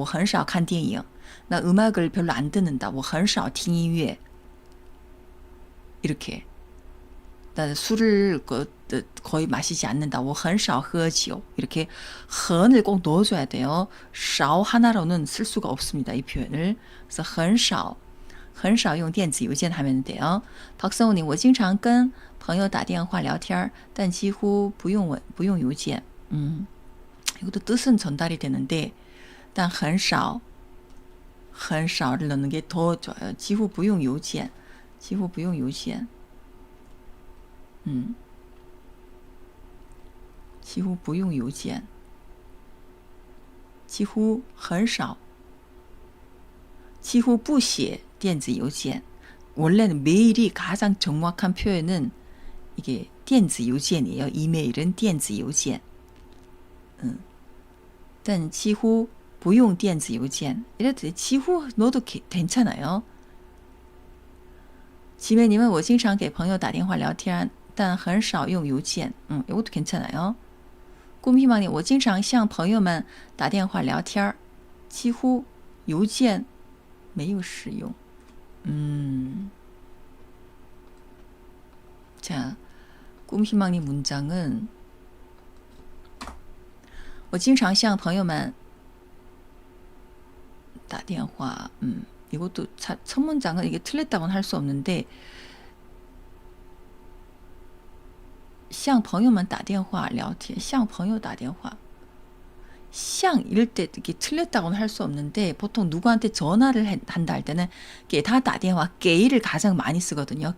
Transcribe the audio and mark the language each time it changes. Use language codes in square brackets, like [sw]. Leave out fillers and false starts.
[zh] 我很少看电影 [ko] 나 음악을 별로 안 듣는다. [zh] 我很少听音乐 [ko] 이렇게 나 술을 거의 마시지 않는다. [zh] 我很少喝酒 [ko] 이렇게 很을 꼭 넣어줘야 돼요. 少 하나로는 쓸 수가 없습니다. 이 표현을. 그래서 [zh] 很少用电子邮件 [ko] 하면 돼요. [zh] 박성우님, 我经常跟朋友打电话聊天但几乎不用邮件. [ko] 이것도 뜻은 전달이 되는데, 단 很少를 넣는 게 더 좋아요. [zh] 几乎不用邮件.几乎不用邮件. 几乎不用邮件.几乎很少. 几乎不写电子邮件. [ko] 원래는 메일이 가장 정확한 표현은 이게 电子邮件이에요. 이메일은 电子邮件. [zh] 但几乎不用电子邮件. [ko] 이래도 几乎 넣어도 괜찮아요. [zh] 지매님은 我经常给朋友打电话聊天但很少用邮件. [ko] 이것도 괜찮아요. [zh] 꿈희망님, 我经常向朋友们打电话聊天几乎邮件没有使用. [ko] 자, 꿈희망님 문장은 [zh] 我经常向朋友们打电话. [ko] 이것도 첫 문장은 이게 틀렸다고는 할 수 없는데 [zh] 向朋友们打电话聊天向朋友打电话 [ko] 向이럴 때 이게 틀렸다고는 할 수 없는데 보통 누구한테 전화를 한다 할 때는 [zh] 给他打电话 [ko] 给를 가장 많이 쓰거든요.